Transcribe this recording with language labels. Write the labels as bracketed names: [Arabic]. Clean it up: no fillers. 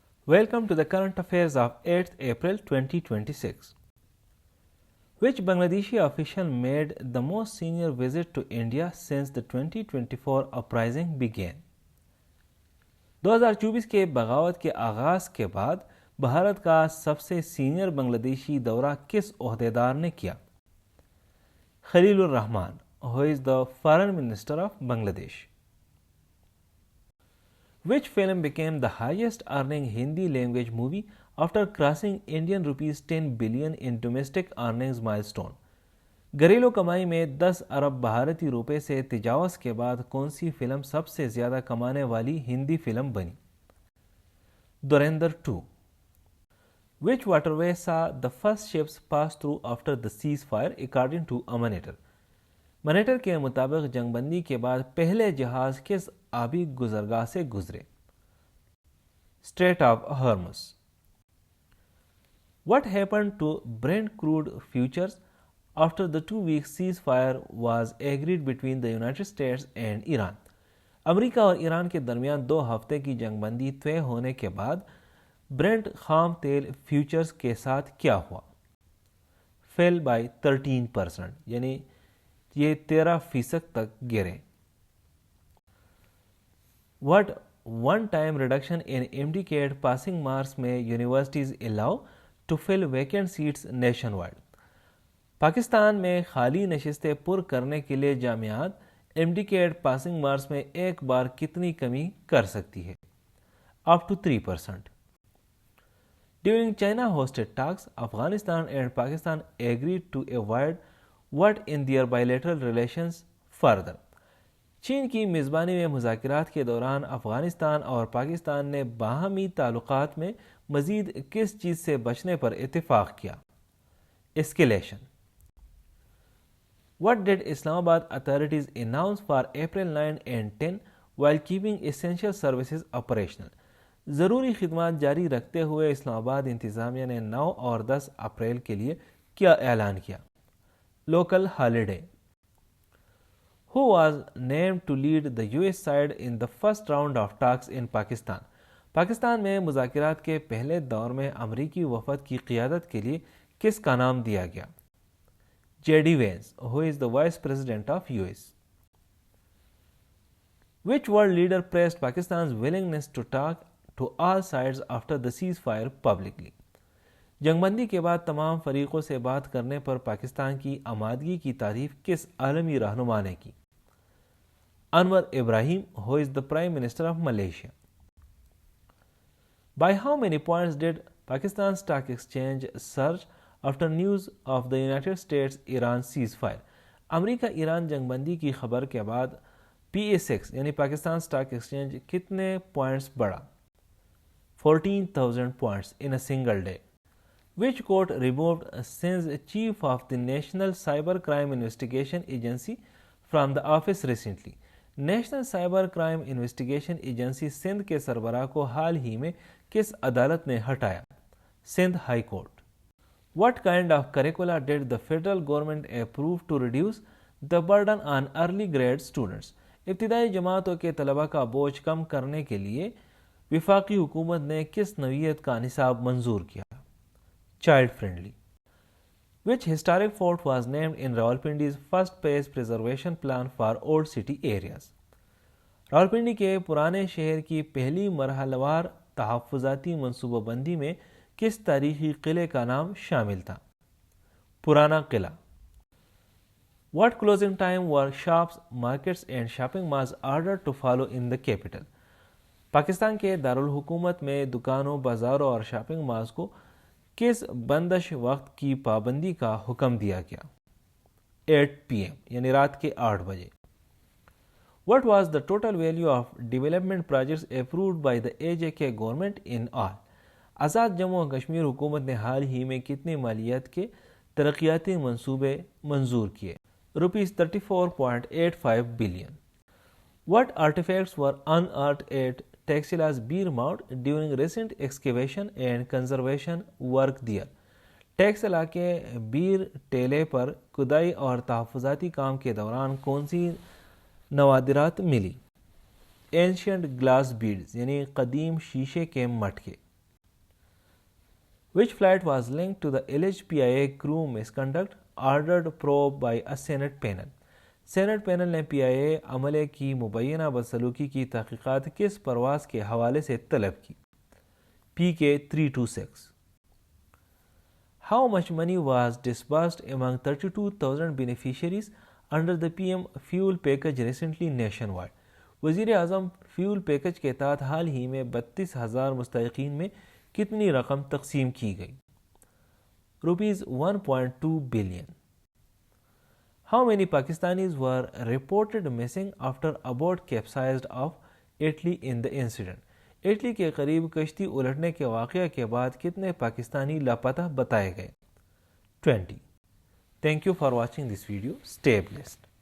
[English] Welcome to the current affairs of 8th April 2026. Which Bangladeshi official made the most senior visit to India since the 2024 uprising began? [Urdu] 2024 کے بغاوت کے آغاز کے بعد بھارت کا سب سے سینئر بنگلادیشی دورہ کس عہدیدار نے کیا؟ خلیل الرحمان, [English] who is the Foreign Minister of Bangladesh. Which film became the highest earning Hindi language movie after crossing Indian rupees 10 billion in domestic earnings milestone? [Urdu] گھریلو کمائی میں 10 ارب بھارتی روپے سے تجاوز کے بعد کون سی فلم سب سے زیادہ کمانے والی ہندی فلم بنی؟ دھرندھر 2. [English] Which waterway saw the first ships pass through after the ceasefire according to a monitor? [Urdu] Monitor کے مطابق جنگ بندی کے بعد پہلے جہاز کس آبی گزرگاہ سے گزرے؟ Street of harms. [English] What happened to Brent crude futures after the 2-week ceasefire was agreed between the United States and Iran? [Urdu] امریکہ اور ایران کے درمیان 2 ہفتے کی جنگ بندی طے ہونے کے بعد برنٹ خام تیل فیوچرز کے ساتھ کیا ہوا؟ [English] fell by 13%, [Urdu] یعنی یہ 13% تک گرے. [English] What one-time reduction in MD-CAT passing marks may universities allow to fill vacant seats nationwide? [Urdu] Pakistan میں خالی نشستیں پر کرنے کے لیے جامعات MD-CAT پاسنگ مارکس میں ایک بار کتنی کمی کر سکتی ہے؟ [English] up to 3%. During China-hosted talks, Afghanistan and Pakistan agreed to avoid what in their bilateral relations further. [Urdu] چین کی میزبانی میں مذاکرات کے دوران افغانستان اور پاکستان نے باہمی تعلقات میں مزید کس چیز سے بچنے پر اتفاق کیا؟ اسکیلیشن. [English] What did Islamabad authorities announce for April 9 and 10 while keeping essential services operational? [Urdu] ضروری خدمات جاری رکھتے ہوئے اسلام آباد انتظامیہ نے 9 اور 10 اپریل کے لیے کیا اعلان کیا؟ [English] Local holiday. Who was named to lead the US side in the first round of talks in Pakistan? [Urdu] Pakistan میں مذاکرات کے پہلے دور میں امریکی وفد کی قیادت کے لیے کس کا نام دیا گیا؟ JD Vance, [English] who is the Vice President of US. Which world leader praised Pakistan's willingness to talk to all sides after the ceasefire publicly? [Urdu] جنگ بندی کے بعد تمام فریقوں سے بات کرنے پر پاکستان کی آمادگی کی تعریف کس عالمی رہنما نے کی؟ انور ابراہیم, [English] who is the Prime Minister of Malaysia. By how many points did Pakistan Stock Exchange surge after news of the United States-Iran ceasefire? [Urdu] امریکہ ایران جنگ بندی کی خبر کے بعد PSX یعنی پاکستان اسٹاک ایکسچینج کتنے پوائنٹس بڑھا؟ [English] 14,000 points in a single day. Which court removed Sindh's chief of the National Cyber Crime Investigation Agency from the office recently? [Urdu] National cyber crime investigation agency Sindh کے سربراہ کو حال ہی میں کس عدالت نے ہٹایا؟ Sindh high court. [English] What kind of curricula did the federal government approve to reduce the burden on early grade students? [Urdu] ابتدائی جماعتوں کے طلبہ کا بوجھ کم کرنے کے لیے وفاقی حکومت نے کس نوعیت کا نصاب منظور کیا؟ [English] Child friendly. Which historic fort was named in Rawalpindi's first phase preservation plan for old city areas? [Urdu] Rawalpindi کے پرانے شہر کی پہلی مرحلہ وار تحفظاتی منصوبہ بندی میں کس تاریخی قلعے کا نام شامل تھا؟ Purana Qila. [English] What closing time were shops, markets and shopping malls ordered to follow in the capital? [Urdu] Pakistan کے دارالحکومت میں دکانوں، بازاروں اور شاپنگ مالز کو کس بندش وقت کی پابندی کا حکم دیا گیا؟ 8 PM یعنی رات کے 8 بجے. [English] What was the total value of development projects approved by the AJK government in all? [Urdu] آزاد جموں و کشمیر حکومت نے حال ہی میں کتنی مالیت کے ترقیاتی منصوبے منظور کیے؟ ₹34.85 billion. [English] What artifacts were unearthed at Taxila's Beer Mount during recent excavation and conservation work there? [Urdu] Taxila کے بیر ٹیلے پر کھدائی اور تحفظاتی کام کے دوران کون سی نوادرات ملی؟ [English] ancient glass beads [Urdu] یعنی قدیم شیشے کے مٹکے. [English] Which flight was linked to the alleged PIA crew misconduct ordered probe by a Senate panel? [Urdu] Saint panel نے پی آئی اے عملے کی مبینہ بدسلوکی کی تحقیقات کس پرواز کے حوالے سے طلب کی؟ PK 326. [English] How much money was disbursed among 32,000 beneficiaries under the PM fuel package recently nationwide? [Urdu] وزیر اعظم فیول پیکج کے تحت حال ہی میں 32,000 مستحقین میں کتنی رقم تقسیم کی گئی؟ ₹1.2 billion. [English] How many Pakistanis were reported missing after a boat capsized off Italy in the incident? [Urdu] Italy کے قریب کشتی الٹنے کے واقعہ کے بعد کتنے پاکستانی لاپتہ بتائے گئے؟ 20. [English] Thank you for watching this video. Stay blessed.